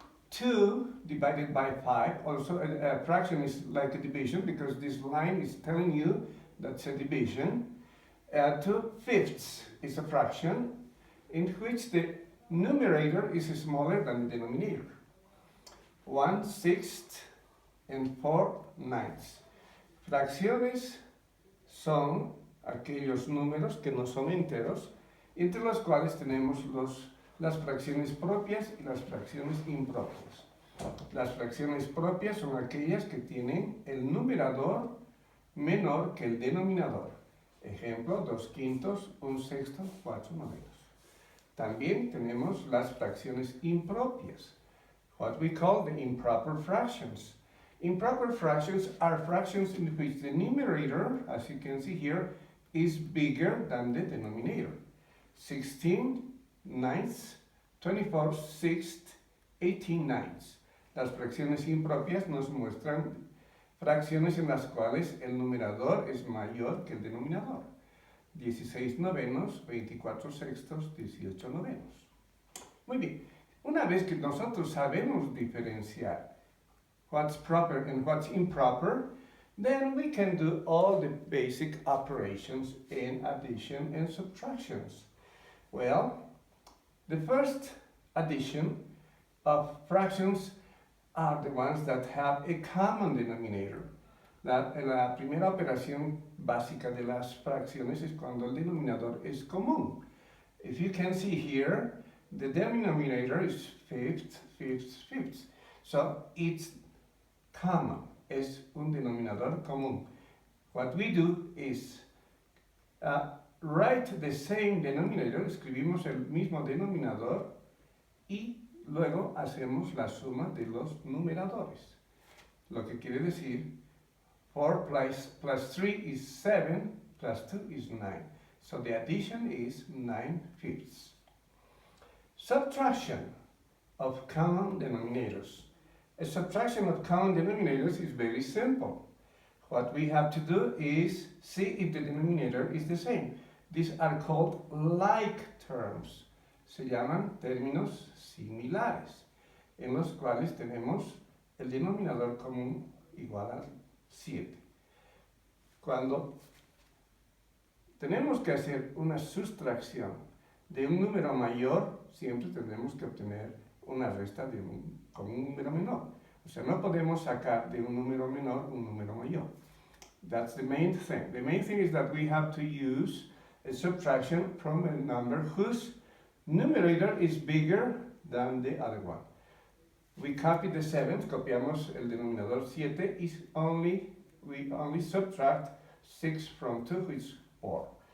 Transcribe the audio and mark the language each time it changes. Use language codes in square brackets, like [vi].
[en] 2 divided by 5, also a fraction is like a division because this line is telling you that's a division. 2/5 is a fraction in which the numerator is smaller than the denominator. 1/6 and 4/9. [es] Fracciones son aquellos números que no son enteros, entre los cuales tenemos las fracciones propias y las fracciones impropias. Las fracciones propias son aquellas que tienen el numerador menor que el denominador. Ejemplo, 2/5, 1/6, 4/9. También tenemos las fracciones impropias, [en] what we call the improper fractions. Improper fractions are fractions in which the numerator, as you can see here, is bigger than the denominator. 16/9, 24/6, 18/9. [es] Las fracciones impropias nos muestran fracciones en las cuales el numerador es mayor que el denominador. 16/9, 24/6, 18/9. Muy bien, una vez que nosotros sabemos diferenciar [en] what's proper and what's improper, then we can do all the basic operations in addition and subtractions. Well, the first addition of fractions are the ones that have a common denominator. [es] La primera operación básica de las fracciones es cuando el denominador es común. [en] If you can see here, the denominator is fifths, fifths, fifths. So it's common, [es] es un denominador común. [en] What we do is write the same denominator, [es] escribimos el mismo denominador y luego hacemos la suma de los numeradores. Lo que quiere decir [en] 4 plus 3 is 7, plus 2 is 9. So the addition is 9/5. Subtraction of common denominators. A subtraction of common denominators is very simple. What we have to do is see if the denominator is the same. These are called like terms. [es] Se llaman términos similares, en los cuales tenemos el denominador común igual a 7. Cuando tenemos que hacer una sustracción de un número mayor, siempre tendremos que obtener una resta con un número menor. O sea, no podemos sacar de un número menor un número mayor. [en] That's the main thing. The main thing is that we have to use a subtraction from a number whose numerator is bigger than the other one. We copy the 7, [es] copiamos el denominador 7, [en] we only subtract 6 from 2, which is 4.